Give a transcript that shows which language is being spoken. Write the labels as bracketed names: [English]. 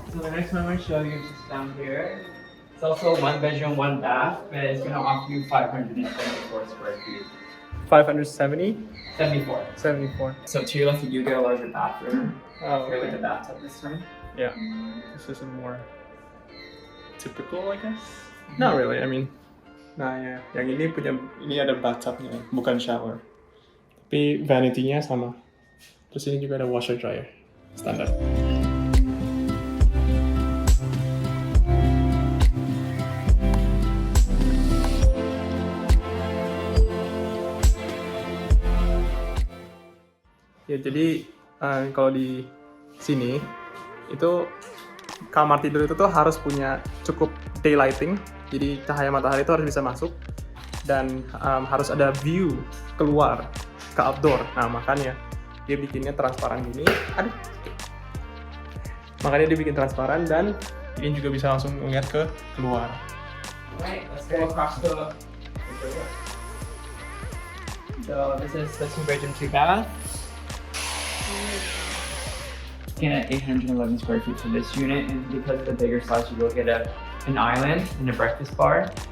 [English] So the next one I'm going to show you is just down here. It's also 1 bedroom, 1 bath, but it's going to offer you 574 square feet. 570? 74. 74. So to your left, you get a larger bathroom. Oh, Here with okay. the bathtub this time. Yeah. This is more typical, I guess. Not really. I mean, nah ya. [Indonesian] Yang ini ada bathtubnya, bukan shower. Tapi vanity-nya sama. Terus ini juga ada washer dryer, standar. Ya jadi kalau di sini itu kamar tidur itu tuh harus punya cukup daylighting, jadi cahaya matahari itu harus bisa masuk dan harus ada view keluar ke outdoor. Nah makanya dia bikinnya transparan gini. Aduh. Makanya dia bikin transparan dan ini juga bisa langsung ngeliat ke keluar. [English] Alright, let's go across the door. So this is the 2 bedroom, 2 bath. Looking at 811 square feet for this unit, and because of the bigger size, you will get an island and a breakfast bar.